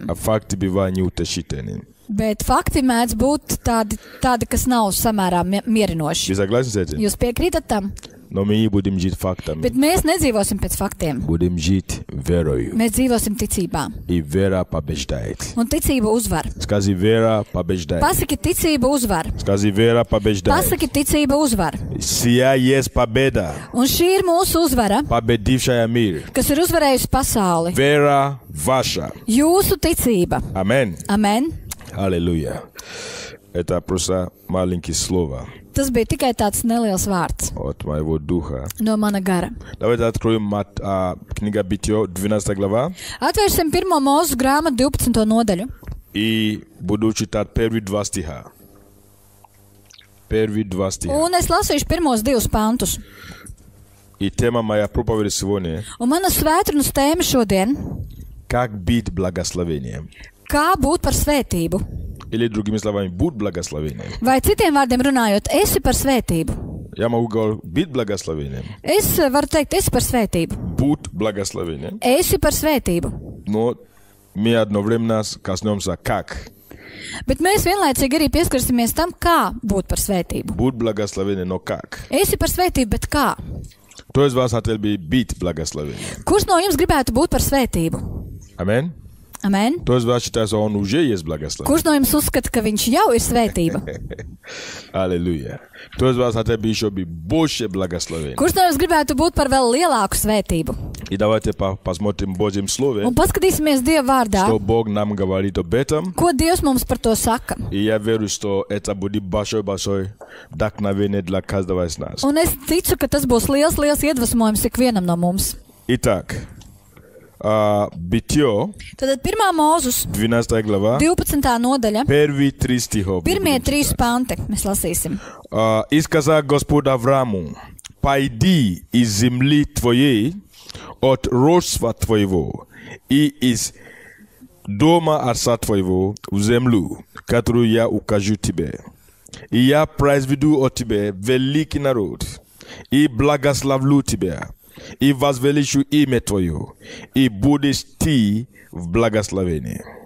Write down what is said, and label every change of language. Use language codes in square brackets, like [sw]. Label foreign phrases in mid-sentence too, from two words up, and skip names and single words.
[ru] А факты бывают неутешительными. [lv] Bet fakti mēdz būt tādi kas nav samērā mierinoši. [ru] Вы согласны с этим? [lv] Jūs piekrītat tam? [ru] Но мы не будем жить фактами. [lv] Bet mēs nedzīvosim pēc faktiem. [ru] Будем жить верою. [lv] Mēs dzīvosim ticībā. [ru] И вера побеждает. [lv] Un ticība uzvar. [ru] Скажи, вера побеждает. [lv] Pasaki, ticība uzvar. [ru] Скажи, вера побеждает. [lv] Pasaki, ticība uzvar. [ru] Сия есть победа, [lv] Un šī ir mūsu uzvara, [ru] победившая мир. [lv] kas ir uzvarējusi pasauli. [ru] Вера ваша. [lv] Jūsu ticība. [ru] Amen. [lv] Amen. [ru] Аллилуйя. Это просто маленькие слова [lv] Tas bija tikai tāds neliels vārds [ru] от моего духа. [lv] no mana gara. [ru] Давайте откроем книга Бытие, 12 глава. [lv] Atvērsim 1. Mūzes grāmatu 12. nodaļu. [ru] И буду читать первые 2 стиха. Первые 2 стиха. [lv] Un es lasīšu pirmos 2 pantus. [ru] И тема моя проповеди сегодня – [lv] Un mana svētdienas tēma šodien [ru] как быть благословением. - [lv] kā būt par svētību. [ru] Или другими словами, будь благословением. [lv] Vai citiem vārdiem runājot, esi par svētību. [ru] Я могу говорить, быть благословением. [lv] Es varu teikt, esi par svētību. [ru] будь благословением. [lv] Esi par svētību. [ru] Но мы одновременно коснемся как. [lv] Bet mēs vienlaicīgi arī pieskarsimies tam, kā būt par svētību. [ru] Будь благословением, но как. [lv] Esi par svētību, bet kā? [ru] Кто из вас хотел бы быть благословением? [lv] Kurš no jums gribētu būt par svētību? [ru] Аминь. [lv] Amen. [ru] Кто из вас считает, что он уже есть благословение? [lv] Kurš no jums uzskata, ka viņš jau ir svētība? [ru] Аллилуйя. Кто из вас хотел бы еще быть больше благословения? [lv] Kurš no jums gribētu būt par vēl lielāku svētību? [ru] И давайте посмотрим в Божьем Слове, [lv] Un paskatīsimies Dieva vārdā, [ru] что Бог нам говорит об этом. [lv] ko Dievs mums par to saka. [ru] И я верю, что это будет большое вдохновение для каждого из нас. [lv] Un es ticu, ka tas būs liels iedvesmojums ikvienam no mums. [ru] Итак, Битие, [lv] Tad 1. Mūzus, [ru] 12 глава, [lv] 12. nodaļa, [ru] первые 3 стиха. [lv] pirmie 3 panti mēs lasīsim. [ru] И сказал Господь Аврааму: «Пойди из земли твоей, от родства твоего, и из дома отца твоего в землю, которую я укажу тебе. И я произведу от тебя великий народ, и благословлю тебя, и возвеличу имя твое, и будешь ты в благословении».